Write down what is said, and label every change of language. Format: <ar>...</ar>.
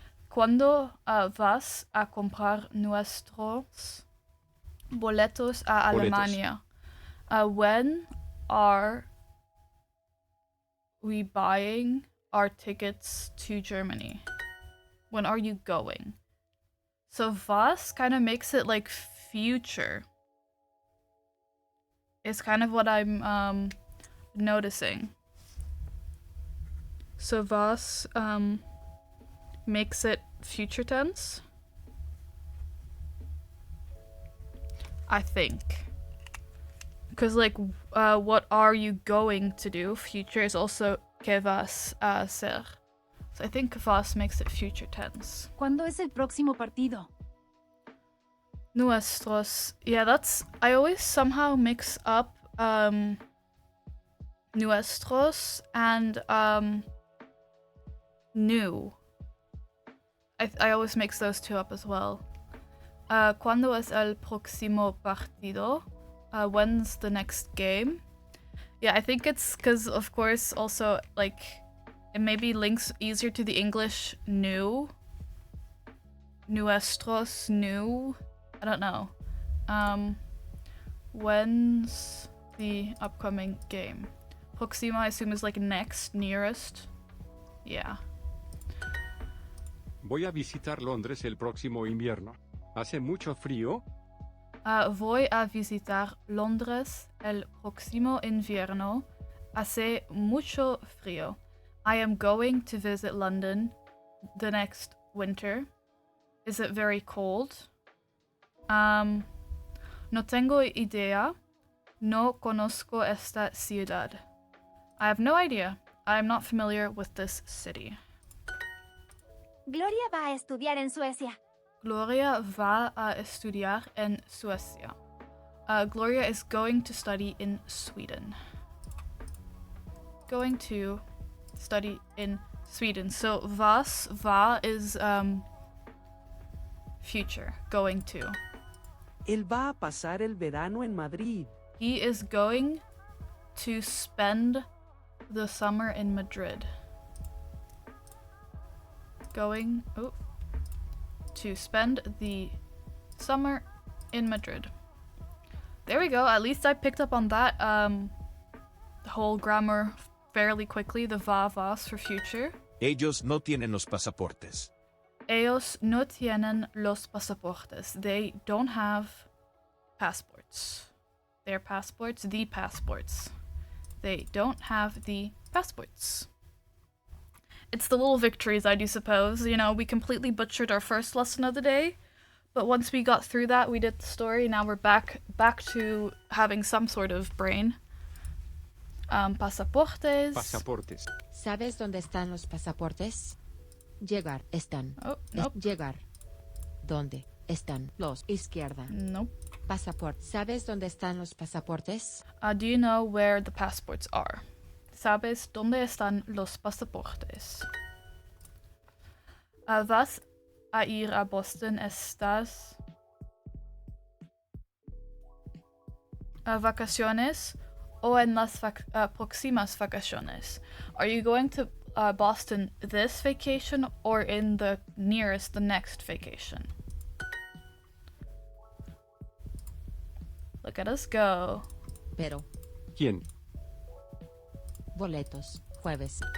<es>¿Cuándo vas a comprar nuestros boletos a Alemania?</es> <en>When are we buying our tickets to Germany? When are you going? So was kind of makes it like future. Is kind of what I'm noticing. So was makes it future tense. I think. Because like what are you going to do? Future is also</en> <es>¿qué vas a hacer?</es> <en>So I think vas makes it future tense.</en> <es>¿Cuándo es el próximo partido?</es> <en>Nuestros. Yeah, that's. I always somehow mix up nuestros and new. I always mix those 2 up as well.</en> <es>¿Cuándo es el próximo partido?</es> <en>When's the next game? Yeah, I think it's because, of course, also, like, it maybe links easier to the English new. Nuestros, new. I don't know. When's the upcoming game? Proxima, I assume, is like next, nearest. Yeah.</en> <es>Voy a visitar Londres el próximo invierno. ¿Hace mucho frío? Voy a visitar Londres el próximo invierno. Hace mucho frío.</es> <en>I am going to visit London the next winter. Is it very cold?</en> <es>No tengo idea. No conozco esta ciudad.</es> <en>I have no idea. I am not familiar with this city.</en> <es>Gloria va a estudiar en Suecia. Gloria va a estudiar en Suecia.</es> <en>Gloria is going to study in Sweden. Going to study in Sweden. So va is future. Going to.</en> <es>Él va a pasar el verano en Madrid.</es> <en>He is going to spend the summer in Madrid. Going to spend the summer in Madrid. There we go. At least I picked up on that whole grammar fairly quickly. The vas for future.</en> <es>Ellos no tienen los pasaportes. Ellos no tienen los pasaportes.</es> <en>They don't have passports. Their passports, the passports. They don't have the passports. It's the little victories, I do suppose. You know, we completely butchered our first lesson of the day, but once we got through that, we did the story. Now we're back to having some sort of brain.</en> <es>Pasaportes. Pasaportes. ¿Sabes dónde están los pasaportes? Llegar, están.</es> <en>Oh, nope.</en> <es>Llegar. ¿Dónde están los? Izquierda.</es> <en>Nope.</en> <es>Pasaporte. ¿Sabes dónde están los pasaportes?</es> <en>Do you know where the passports are?</en> <es>¿Sabes dónde están los pasaportes? ¿Vas a ir a Boston estas vacaciones o en las próximas vacaciones?</es> <en>Are you going to Boston this vacation or in the next vacation? Look at us go.</en> <es>Pero. ¿Quién? Boletos. Jueves.</es>